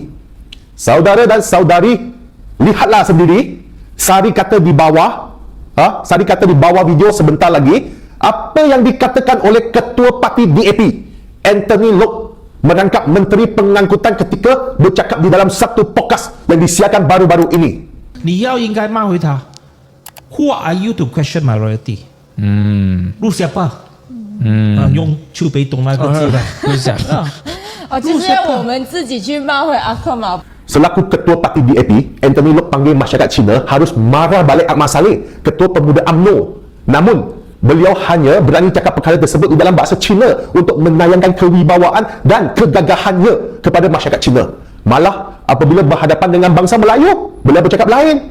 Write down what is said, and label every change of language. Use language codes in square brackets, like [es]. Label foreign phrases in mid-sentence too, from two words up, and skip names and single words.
[ms] Saudara dan saudari, lihatlah sendiri sari kata di bawah, sari kata di bawah video sebentar lagi, apa yang dikatakan oleh ketua parti DAP Anthony Loke merangkap Menteri Pengangkutan ketika bercakap di dalam satu podcast yang disiarkan baru-baru ini. [zh] 你要应该骂回他 [en] Who are you to question my loyalty? [zh] 录siapa? 用丘北东那个字的录下就是要我们自己去骂回阿克嘛。 [ms] Selaku ketua parti DAP, Anthony Loke panggil masyarakat Cina harus marah balik Ahmad Saleh, ketua pemuda UMNO. Namun, beliau hanya berani cakap perkara tersebut di dalam bahasa Cina untuk menayangkan kewibawaan dan kegagahannya kepada masyarakat Cina. Malah, apabila berhadapan dengan bangsa Melayu, beliau bercakap lain.